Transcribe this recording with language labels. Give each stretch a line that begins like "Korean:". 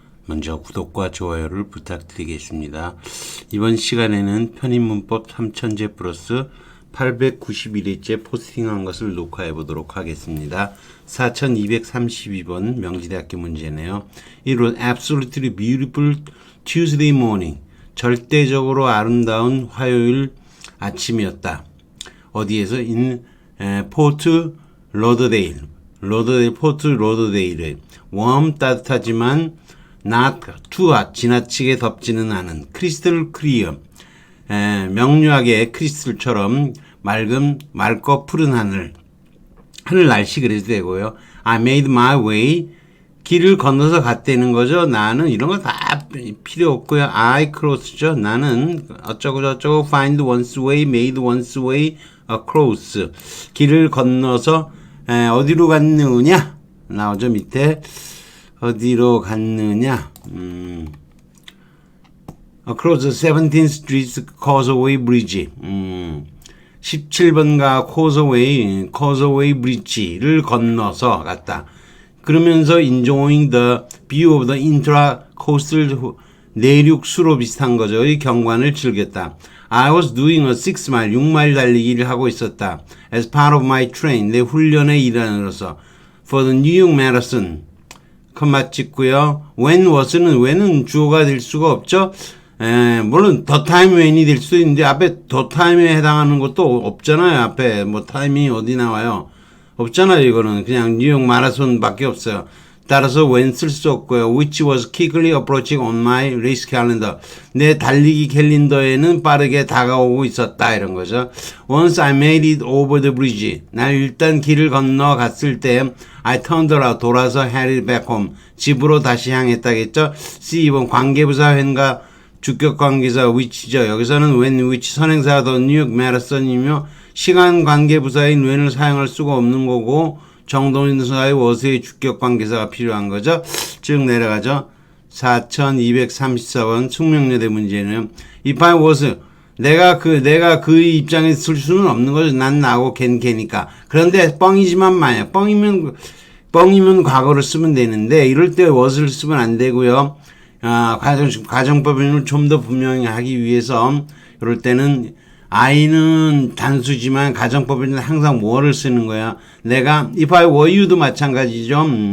Korean: 먼저 구독과 좋아요를 부탁드리겠습니다. 이번 시간에는 편입문법 3000제 플러스 891회째 포스팅한 것을 녹화해 보도록 하겠습니다. 4232번 명지대학교 문제네요.
English: It was absolutely beautiful Tuesday morning.
Korean: 절대적으로 아름다운 화요일 아침이었다. 어디에서? in 포트 로더데일. 포트 로더데일에
English: warm
Korean: 따뜻하지만
English: not too hot
Korean: 지나치게 덥지는 않은 크리스탈 클리어 명료하게 크리스탈처럼 맑고 푸른 하늘 날씨 그래도 되고요.
English: I made my way
Korean: 길을 건너서 갔다는 거죠. 나는 이런 거 다 필요 없고요.
English: I cross
Korean: 죠. 나는 어쩌고 저쩌고
English: find one's way, made one's way across
Korean: 길을 건너서 어디로 갔느냐 나오죠. 밑에 어디로 갔느냐 across 17th Street Causeway Bridge 17번가 Causeway Bridge를 건너서 갔다.
English: 그러면서 enjoying the view of the intra-coastal
Korean: 내륙수로 비슷한 거죠. 이 경관을 즐겼다.
English: I was doing a
Korean: 6마일 달리기를 하고 있었다.
English: As part of my train,
Korean: 내 훈련의 일환으로서.
English: For the New York Marathon.
Korean: 컴마 찍고요. when은 주어가 될 수가 없죠. 물론 the time when이 될 수도 있는데 앞에 the time에 해당하는 것도 없잖아요. 앞에 뭐 타임이 어디 나와요. 없잖아요. 이거는 그냥 뉴욕 마라톤밖에 없어요. 따라서 when 쓸 수 없고요.
English: which was quickly approaching on my race calendar.
Korean: 내 달리기 캘린더에는 빠르게 다가오고 있었다. 이런 거죠.
English: Once I made it over the bridge.
Korean: 난 일단 길을 건너갔을 때
English: I turned around.
Korean: 돌아서
English: headed back home.
Korean: 집으로 다시 향했다겠죠. C 2번 관계부사 when과 주격관계사 which죠. 여기서는 when which 선행사가 더 뉴욕 마라톤이며 시간 관계부사인 when을 사용할 수가 없는 거고 정동인사의 was의 주격관계사가 필요한 거죠. 쭉 내려가죠. 4234번 숙명여대 문제는
English: if I was
Korean: 내가 그의 입장에 쓸 수는 없는 거죠. 난 나고 걔니까. 그런데 뻥이지만 만약 뻥이면 과거를 쓰면 되는데 이럴 때 was를 쓰면 안 되고요. 가정법인을 좀 더 분명히 하기 위해서 이럴 때는 I는 단수지만 가정법인은 항상 뭐를 쓰는 거야. 내가
English: if I were you
Korean: 도 마찬가지죠.